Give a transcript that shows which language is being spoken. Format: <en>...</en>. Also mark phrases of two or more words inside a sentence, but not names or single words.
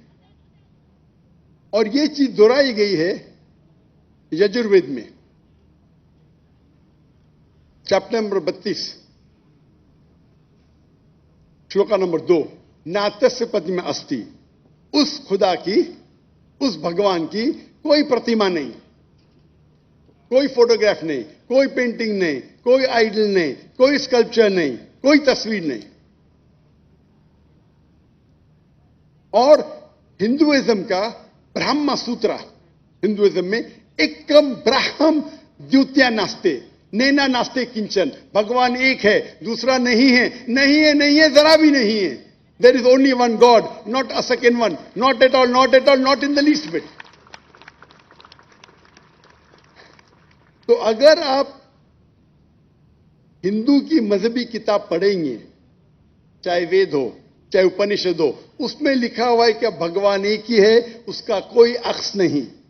<ur>اور یہ چیز دہرائی گئی ہے یجروید میں،</ur> <en>chapter number</en> <ur>32، شلوکا نمبر 2،</ur> <sa>न तस्य प्रतिमा अस्ति,</sa> <ur>اس خدا کی، اس بھگوان کی کوئی پرتیما نہیں، کوئی فوٹوگراف نہیں، کوئی پینٹنگ نہیں، کوئی آئیڈل نہیں، کوئی اسکلپچر نہیں، کوئی تصویر نہیں۔ اور ہندوازم کا برہما سوترا، ہندوازم میں</ur> <sa>एकं ब्रह्म द्वितीयं नास्ति, नेह नास्ति किञ्चन,</sa> <ur>بھگوان ایک ہے، دوسرا نہیں ہے، نہیں ہے، نہیں ہے، ذرا بھی نہیں ہے۔</ur> <en>There is only one God, not a second one, not at all, not at all, not in the least bit.</en> <ur>تو اگر آپ ہندو کی مذہبی کتاب پڑھیں گے، چاہے وید ہو، چاہے اپنشد ہو، اس میں لکھا ہوا ہے کہ بھگوان ایک ہی ہے، اس کا کوئی عکس نہیں۔</ur>